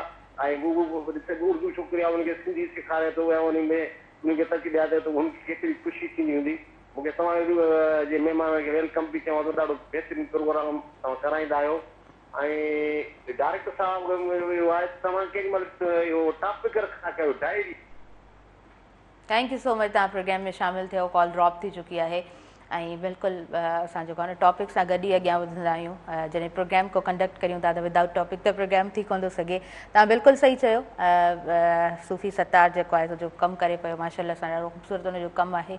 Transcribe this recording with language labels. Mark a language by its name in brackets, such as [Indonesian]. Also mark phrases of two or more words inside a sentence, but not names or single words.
[Sindhi] ऐं उर्दू छोकिरी आहे, हुनखे सिंधी सेखारे थो ऐं उनखे तरक़ी ॾियारे थो, हुनखे केतिरी ख़ुशी थींदी हूंदी। मूंखे तव्हां जे महिमान खे वेलकम बि चवां थो, ॾाढो बहितरीनु प्रोग्राम तव्हां कराईंदा आहियो। ऐं डायरेक्टर साहब इहो आहे तव्हां केॾी महिल इहो टॉपिक रखंदा कयो डायरी। [English] Thank you so much, [Sindhi] तव्हां प्रोग्राम में शामिलु थियो, कॉल ड्रॉप थी चुकी आहे। ऐं बिल्कुलु असां जेको आहे न टॉपिक सां गॾु ई अॻियां वधंदा आहियूं। जॾहिं प्रोग्राम को कंडक्ट करियूं था त [English] without topic [Sindhi] त प्रोग्राम थी कोन थो सघे। तव्हां बिल्कुलु सही चयो, सूफ़ी सतार जेको आहे जो कमु करे पियो, माशाल्लाह सां ॾाढो ख़ूबसूरत हुनजो कमु आहे।